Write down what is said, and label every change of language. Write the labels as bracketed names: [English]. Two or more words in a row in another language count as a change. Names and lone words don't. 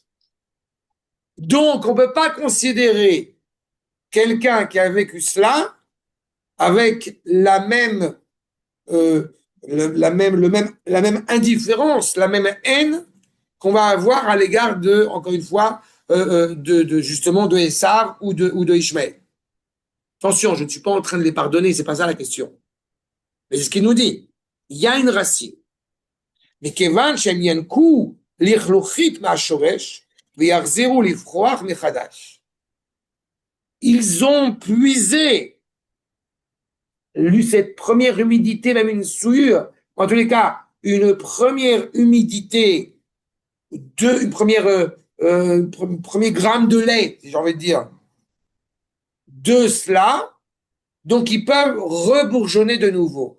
[French] Donc, on ne peut pas considérer quelqu'un qui a vécu cela avec la même indifférence, la même haine qu'on va avoir à l'égard de, encore une fois, justement de Esav ou de Ishmaël. Attention, je ne suis pas en train de les pardonner, c'est pas ça la question. Mais c'est ce qu'il nous dit. Il y a une racine. Mais [Hebrew] כיוון שהם ינקו לחלוחית מהשורש ויחזרו לפרוח מחדש. [French] Ils ont puisé cette première humidité, même une souillure, en tous les cas, une première humidité, premier gramme de lait, si j'ai envie de dire, de cela, donc ils peuvent rebourgeonner de nouveau.